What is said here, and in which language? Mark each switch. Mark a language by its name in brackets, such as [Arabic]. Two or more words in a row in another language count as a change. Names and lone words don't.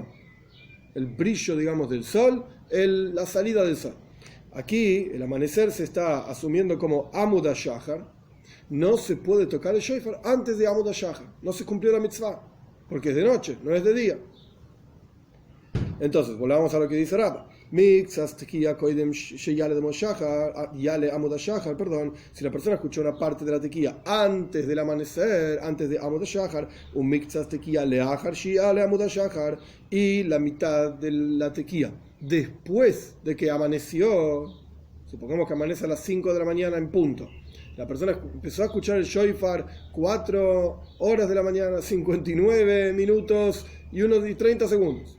[Spanish] El brillo, digamos, del sol, la salida del sol. Aquí el amanecer se está asumiendo como [Hebrew] עמוד השחר. [Spanish] No se puede tocar el shofar antes de [Hebrew] עמוד השחר. [Spanish] No se cumplió la mitzvah, porque es de noche, no es de día. Entonces, volvamos a lo que dice Rabba. [Hebrew] מקצת תקיעה קודם שיעלה עמוד השחר, יעלה עמוד השחר, [Spanish] perdón. Si la persona escuchó una parte de la tequía antes del amanecer, antes de [Hebrew] עמוד השחר, un מקצת תקיעה לאחר שיעלה עמוד השחר, [Spanish] y la mitad de la tequía después de que amaneció, supongamos que amanece a las 5 de la mañana en punto. La persona empezó a escuchar el shofar 4 horas de la mañana, 59 minutos y 30 segundos.